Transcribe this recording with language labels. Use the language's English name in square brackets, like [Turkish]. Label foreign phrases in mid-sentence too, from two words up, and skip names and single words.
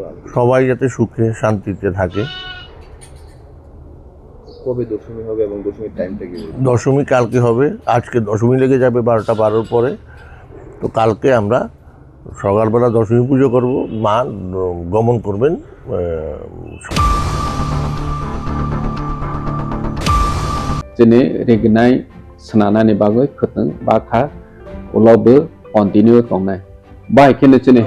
[Bangla] সবাই যাতে সুখে শান্তিতে থাকে। কবে দশমী হবে এবং দশমীর টাইমটা কি? দশমী কালকে হবে। আজকে দশমী লেগে যাবে 12টা 12 পরে। তো কালকে আমরা সকালবেলা দশমী পুজো করব। মা গমন করবেন। [Kok Borok] Jadi regenai senana ni bagai keteng bakha ulau ber continue tongnai. Baik kini